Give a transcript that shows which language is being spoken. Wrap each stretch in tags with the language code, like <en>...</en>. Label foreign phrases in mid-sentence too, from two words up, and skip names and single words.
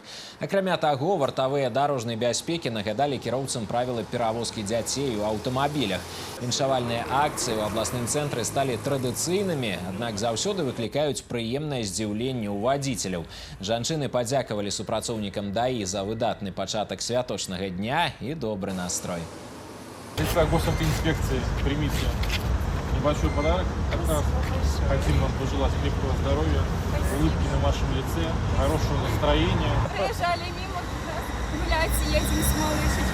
<be>Акрамя таго, вартавыя дарожнай бяспекі нагадалі кіроўцам правілы перавозкі дзяцей у аўтамабілях. Віншавальныя акцыі ў абласным цэнтры сталі традыцыйнымі, аднак заўсёды выклікаюць прыемнае здзіўленне ў вадзіцеляў. Жанчыны падзякавалі супрацоўнікам ДАІ за выдатны пачатак святочнага дня</be> <ru>и добрый настрой. Лица госавтоинспекции, примите небольшой подарок от нас. Хотим вам пожелать крепкого здоровья, улыбки на вашем лице, хорошего настроения. Приезжали мимо, гулять, едем с малышечкой.</ru>